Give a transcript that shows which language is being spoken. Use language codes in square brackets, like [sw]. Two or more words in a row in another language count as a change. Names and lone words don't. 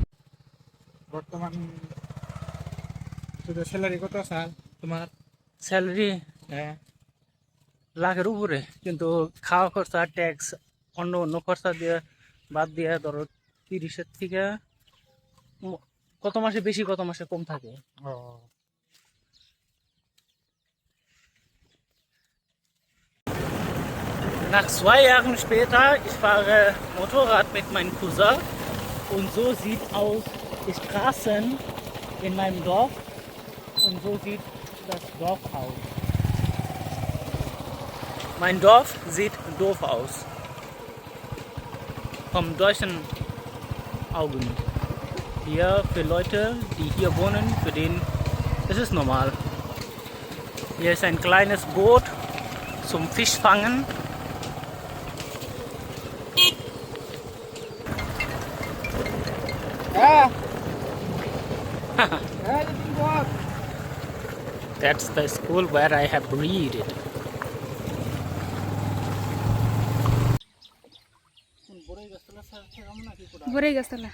[bn] বর্তমান স্যালারি কত স্যার তোমার? স্যালারি লাখের উপরে, কিন্তু খাওয়া খরচা, ট্যাক্স, অন্য খরচা দিয়ে বাদ দিয়ে ধরো 30-এর থেকে কত মাসে বেশি কত মাসে কম থাকে। [de] Nach 2 Jahren später, ich fahre Motorrad mit meinem Cousin und so sieht aus die Straßen in meinem Dorf und so sieht das Dorf aus. Mein Dorf sieht doof aus. Vom deutschen Augen. Hier für Leute, die hier wohnen, für den ist es normal. Hier ist ein kleines Boot zum Fischfangen. [en] That's the school where I have read it. Borai Gastala.